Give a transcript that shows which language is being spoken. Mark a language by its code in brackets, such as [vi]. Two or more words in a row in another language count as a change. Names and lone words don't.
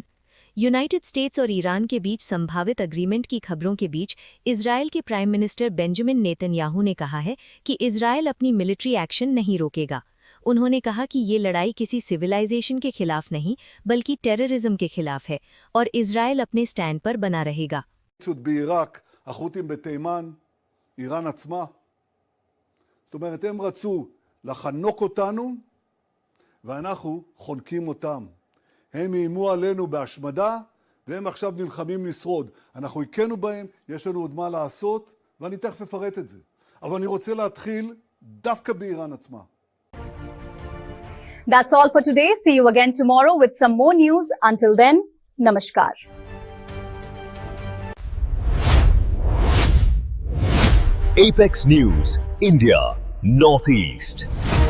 [hi] यूनाइटेड स्टेट्स और ईरान के बीच संभावित अग्रीमेंट की खबरों के बीच इजराइल के [en] Prime Minister [hi] बेंजामिन नेतन्याहू ने कहा है कि इजराइल अपनी [en] military action [hi] नहीं रोकेगा। उन्होंने कहा कि ये लड़ाई किसी सिविलाइजेशन के खिलाफ नहीं, बल्कि टेररिज्म के खिलाफ है और इजराइल अपने स्टैंड पर बना रहेगा। [he] בעיראק, החות'ים בתימן, איראן עצמה. זאת אומרת, הם רצו לחנוק אותנו, ואנחנו חונקים אותם. הם איימו עלינו בהשמדה, והם עכשיו נלחמים לשרוד. אנחנו הכינו בהם, יש לנו עוד מה לעשות, ואני תכף אפרט את זה. אבל אני רוצה להתחיל דווקא באיראן עצמה. [en] That's all for today. See you again tomorrow with some more news. Until then, namaskar. Apex News, India, Northeast.